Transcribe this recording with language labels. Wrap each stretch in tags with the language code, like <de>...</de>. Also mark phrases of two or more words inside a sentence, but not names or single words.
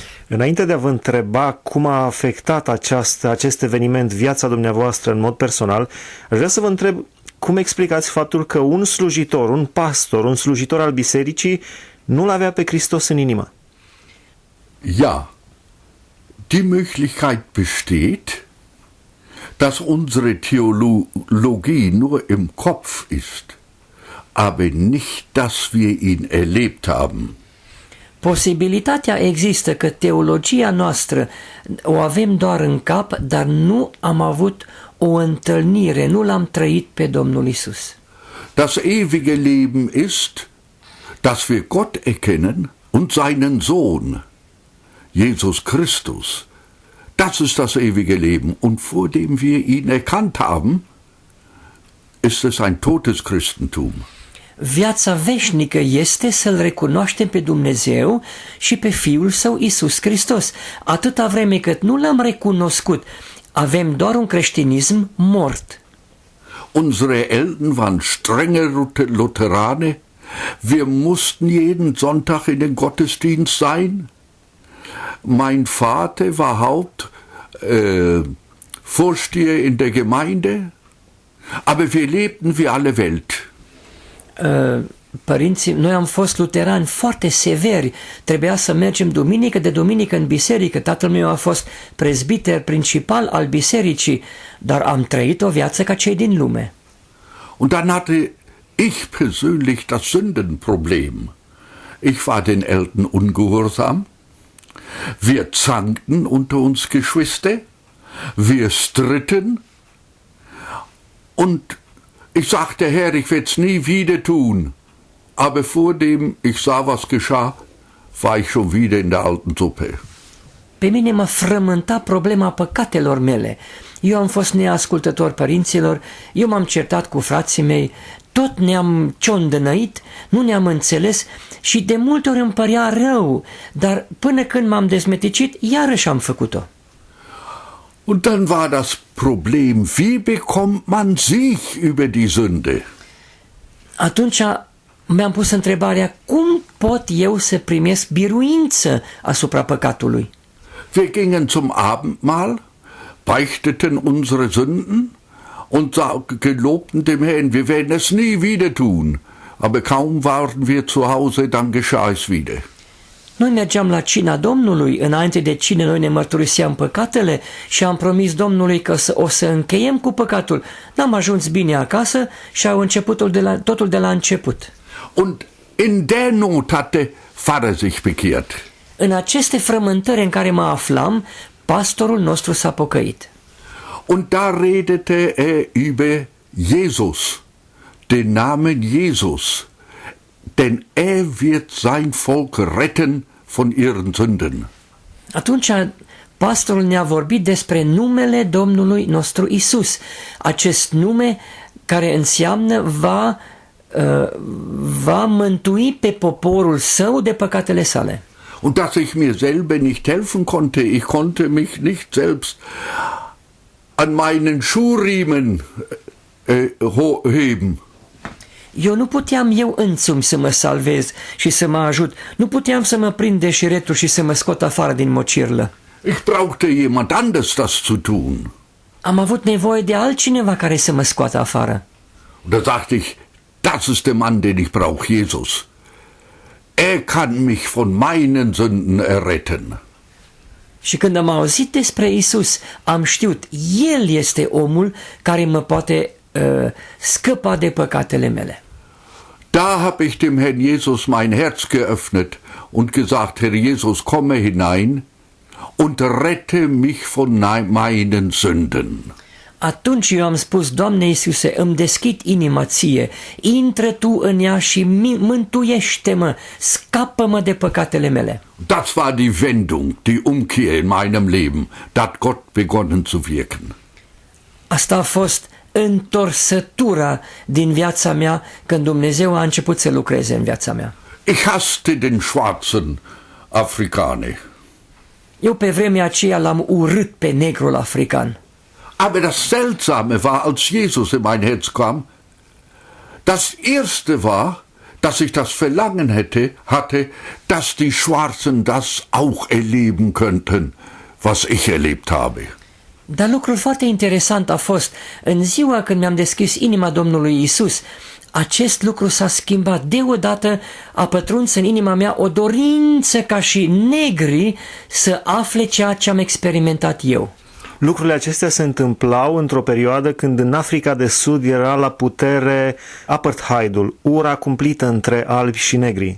<ro>Înainte de a vă întreba cum a afectat acest eveniment viața dumneavoastră în mod personal, aș vrea să vă întreb cum explicați faptul că un slujitor, un pastor, un slujitor al bisericii nu-L avea pe Hristos în inimă.</ro> <de>Ja, die Möglichkeit besteht, dass unsere Theologie nur im Kopf ist, aber nicht, dass wir ihn erlebt haben.</de> <ro>Posibilitatea există că teologia noastră o avem doar în cap, dar nu am avut o întâlnire, nu l-am trăit pe Domnul Isus.</ro> <de>Das ewige Leben ist, dass wir Gott erkennen und seinen Sohn, Jesus Christus. Das ist das ewige Leben. Und vor dem wir ihn erkannt haben, ist es ein totes Christentum.</de> <ro>Viața veșnică este să-L recunoaștem pe Dumnezeu și pe Fiul Său Isus Hristos. Atâta vreme cât nu L-am recunoscut, avem doar un creștinism mort.</ro> <de>Unsere Eltern waren strenge Lutheraner. Wir mussten jeden Sonntag in den Gottesdienst sein. Mein Vater war Vorsteher in der Gemeinde, aber wir lebten wie alle Welt.</de> <ro>Părinții, noi am fost luterani foarte severi, trebuia să mergem duminică de duminică în biserică, tatăl meu a fost prezbiter principal al bisericii, dar am trăit o viață ca cei din lume.</ro> <de>Und dann hatte ich persönlich das Sündenproblem. Ich war den Eltern ungehorsam, wir zankten unter uns Geschwister, wir stritten und ich sagte, Herr, ich werde es nie wieder tun. Aber vor dem ich sah, was geschah, war ich schon wieder in der alten Suppe.</de> <ro>Pe mine mă frământa problema păcatelor mele. Eu am fost neascultător părinților, eu m-am certat cu frații mei, tot ne-am ciondănăit, nu ne-am înțeles și de multe ori îmi părea rău, dar până când m-am dezmeticit, iarăși am făcut-o.</ro> <de>Und dann war das Problem, wie bekommt man sich über die Sünde?</de> <ro>Atunci mi-am pus întrebarea, cum pot eu să primesc biruință asupra păcatului?</ro> <de>Wir gingen zum Abendmahl, beichteten unsere Sünden und gelobten dem Herrn, wir werden es nie wieder tun. Aber kaum waren wir zu Hause, dann geschah es wieder.</de> <ro>Noi mergeam la cina Domnului, înainte de cină noi ne mărturiseam păcatele și am promis Domnului că o să încheiem cu păcatul. N-am ajuns bine acasă și au început totul de la început.</ro> <de>Und in der Not hatte Pfarrer sich bekehrt.</de> <ro>În aceste frământări în care mă aflam, pastorul nostru s-a pocăit.</ro> <de>Und da redete über Jesus, den Namen Jesus, denn wird sein Volk retten von ihren Sünden.</de> <ro>Atunci pastorul ne-a vorbit despre numele Domnului nostru Isus. Acest nume care înseamnă va mântui pe poporul său de păcatele sale.</ro> <de>Und dass ich mir selber nicht helfen konnte, ich konnte mich nicht selbst an meinen Schuhriemen heben.</de> <ro>Eu nu puteam eu însumi să mă salvez și să mă ajut. Nu puteam să mă prind de șiretul și să mă scot afară din mocirlă.</ro> <de>Ich brauchte jemand anders das zu tun.</de> <ro>Am avut nevoie de altcineva care să mă scoată afară.</ro> <de>Und da sagte ich, das ist der Mann, den ich brauche, Jesus. Er kann mich von meinen Sünden erretten.</de> <ro>Și când am auzit despre Isus, am știut, El este omul care mă poate scăpa de păcatele mele.</ro> <de>Da habe ich dem Herrn Jesus mein Herz geöffnet und gesagt, Herr Jesus, komme hinein und rette mich von meinen Sünden.</de> <ro>Atunci eu am spus, Doamne Iisuse, îmi deschid inima ție, intră Tu în ea și mântuiește-mă, scapă-mă de păcatele mele.</ro> <de>Das war die Wendung, die Umkehr in meinem Leben. Da hat Gott begonnen zu wirken.</de> <ro>Asta a fost întorsătura din viața mea când Dumnezeu a început să lucreze în viața mea.</ro> <de>Ich hasste den schwarzen Afrikaner.</de> <ro>Eu pe vremea aceea l-am urât pe negrul african.</ro> <de>Aber das Seltsame war, als Jesus in mein Herz kam, das Erste war, dass ich das Verlangen hatte, dass die Schwarzen das auch erleben könnten, was ich erlebt habe.</de> <ro>Dar lucrul foarte interesant a fost, în ziua când mi-am deschis inima Domnului Isus, acest lucru s-a schimbat. Deodată a pătruns în inima mea o dorință ca și negri să afle ceea ce am experimentat eu. Lucrurile acestea se întâmplau într-o perioadă când în Africa de Sud era la putere apartheidul, ura cumplită între albi și negri.</ro>